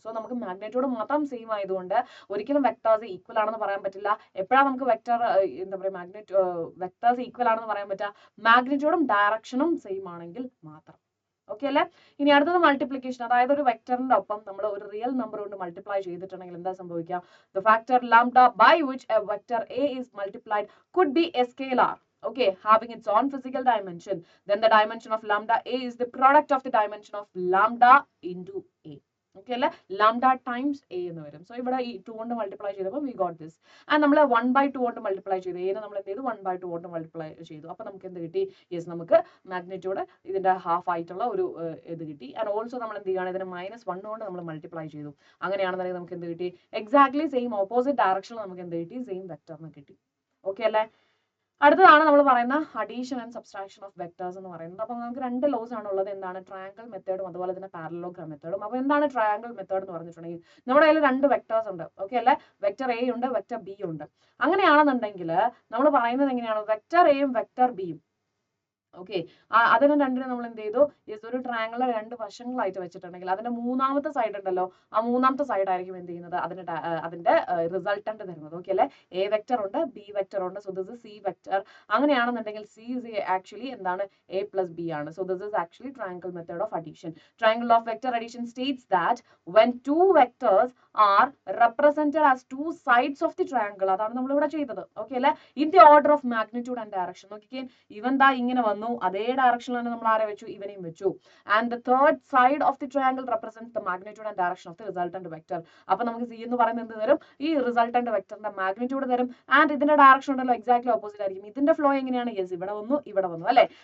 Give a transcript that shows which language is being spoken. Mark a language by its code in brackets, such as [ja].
[ml] So നമുക്ക് magnitude മാത്രം same ആയതുകൊണ്ട് ഒരിക്കലും വെക്ടേഴ്സ് ഈക്വൽ ആണെന്ന് പറയാൻ പറ്റില്ല. എപ്പോഴാണ് നമുക്ക് വെക്ടർ എന്താ പറയുക വെക്ടേഴ്സ് ഈക്വൽ ആണെന്ന് പറയാൻ പറ്റുക? മാഗ്നിറ്റ്യൂഡും ഡയറക്ഷനും സെയിം ആണെങ്കിൽ മാത്രം. ഓക്കെ അല്ലേ? ഇനി അടുത്തത് മൾട്ടിപ്ലിക്കേഷൻ. അതായത് ഒരു വെക്ടറിന്റെ ഒപ്പം നമ്മൾ ഒരു റിയൽ നമ്പർ കൊണ്ട് മൾട്ടിപ്ലൈ ചെയ്തിട്ടുണ്ടെങ്കിൽ എന്താ സംഭവിക്കുക? [en] The factor lambda by which a vector A is multiplied could be a scalar, okay, having its own physical dimension. Then the dimension of lambda A is the product of the dimension of lambda into A. [ml] Okay അല്ലെ? Lambda times A എന്ന് വരും. So ഇവിടെ ഈ 2 കൊണ്ട് multiply ചെയ്തപ്പോൾ [en] We got this. [ml] And നമ്മൾ 1/2 കൊണ്ട് multiply ചെയ്തു. എനെ നമ്മൾ എന്ത് ചെയ്തു? 1/2 കൊണ്ട് മൾട്ടിപ്ലൈ ചെയ്തു. അപ്പൊ നമുക്ക് എന്ത് കിട്ടി? യെസ്, നമുക്ക് മാഗ്നിറ്റ്യൂഡ് ഇതിന്റെ ഹാഫ് ആയിട്ടുള്ള ഒരു ഇത് കിട്ടി. ആൻഡ് ഓൾസോ നമ്മൾ എന്ത് ചെയ്യുകയാണ്? ഇതിനെ -1 കൊണ്ട് നമ്മൾ മൾട്ടിപ്ലൈ ചെയ്തു. അങ്ങനെയാണെന്നുണ്ടെങ്കിൽ നമുക്ക് എന്ത് കിട്ടി? എക്സാക്ട്ലി സെയിം ഓപ്പോസിറ്റ് ഡയറക്ഷനിൽ നമുക്ക് എന്ത് കിട്ടി? സെയിം വെക്ടറിന് കിട്ടി. ഓക്കെ അല്ലേ? അടുത്തതാണ് നമ്മൾ പറയുന്ന addition and subtraction of vectors എന്ന് പറയുന്നത്. അപ്പോൾ നമുക്ക് രണ്ട് ലോസ് ആണ് ഉള്ളത്. എന്താണ്? ട്രയാങ്കിൾ മെത്തേഡും അതുപോലെ തന്നെ പാരലലോഗ്രാം മെത്തേഡും. അപ്പോൾ എന്താണ് ട്രയാങ്കിൾ മെത്തേഡ് എന്ന് പറഞ്ഞിട്ടുണ്ടെങ്കിൽ നമ്മുടെ കയ്യിൽ രണ്ട് വെക്ടേഴ്സ് ഉണ്ട്. ഓക്കെ അല്ലേ? വെക്ടർ എ ഉണ്ട്, വെക്ടർ ബി ഉണ്ട്. അങ്ങനെയാണെന്നുണ്ടെങ്കിൽ നമ്മൾ പറയുന്നത് എങ്ങനെയാണ്? വെക്ടർ എയും വെക്ടർ ബിയും ഓക്കെ, അതിന് രണ്ടിനും നമ്മൾ എന്ത് ചെയ്തു? ഒരു ട്രയാങ്കിൾ രണ്ട് വശങ്ങളായിട്ട് വെച്ചിട്ടുണ്ടെങ്കിൽ അതിന്റെ മൂന്നാമത്തെ സൈഡ് ഉണ്ടല്ലോ, ആ മൂന്നാമത്തെ സൈഡ് ആയിരിക്കും എന്ത് ചെയ്യുന്നത്? അതിന്റെ റിസൾട്ടന്റ് തരുന്നത്. ഓക്കെ അല്ലെ? എ വെക്ടർ ഉണ്ട്, ബി വെക്ടർ ഉണ്ട്. [en] So this is C vector. [ml] അങ്ങനെയാണെന്നുണ്ടെങ്കിൽ [en] C is actually [ml] എന്താണ്? എ പ്ലസ് ബി ആണ്. [en] So this is actually triangle method of addition. Triangle of vector addition states that when two vectors are represented as two sides of the triangle, [ml] അതാണ് നമ്മൾ ഇവിടെ ചെയ്തത്. Okay അല്ലെ? [en] in the order of magnitude and direction. [ml] നോക്കിക്കേ, ഇവൻ ദാ ഇങ്ങനെ വന്നു, അതേ ഡയറക്ഷനിൽ തന്നെ നമ്മൾ ആരെ വെച്ചു? ഇവനെയും വെച്ചു. [en] And the third side of the triangle represents the magnitude and direction of the resultant vector. [ml] അപ്പൊ നമുക്ക് സി എന്ന് പറയുന്നത് എന്ത് തരും? ഈ റിസൾട്ടന്റ് വെക്ടറിന്റെ മാഗ്നിറ്റ്യൂഡ് തരും. ആൻഡ് ഇതിന്റെ ഡയറക്ഷൻ ഉണ്ടല്ലോ എക്സാക്ട്ലി ഓപ്പോസിറ്റ് ആയിരിക്കും. ഇതിന്റെ ഫ്ലോ എങ്ങനെയാണ്? യെസ്, ഇവിടെ വന്നു, ഇവിടെ വന്നു അല്ലെ?